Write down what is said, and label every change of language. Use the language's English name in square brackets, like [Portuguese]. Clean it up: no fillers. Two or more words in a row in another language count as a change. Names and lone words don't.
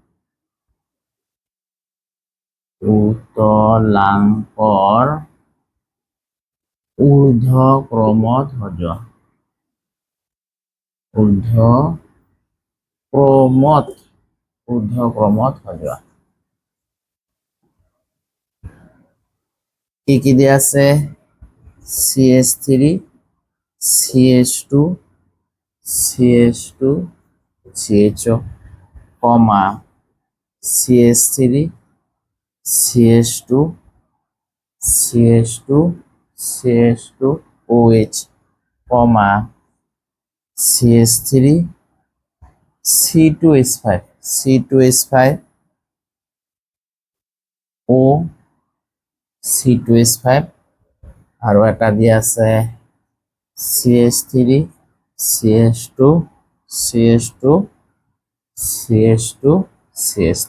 [Assamese] উতলাংকৰ ঊৰ্ধ্বক্ৰমত সজোৱা। ঊৰ্ধ্বক্ৰমত সজোৱা। কি দিয়া আছে? CH3, CH2, CH2, CHO, কমা CH3, CH2, CH2, CH2, OH, কমা CH3, C2H5, C2H5, O, C2H5 আৰু এটা দিয়া আছে CH3, CH2, CH2, CH2, CH3।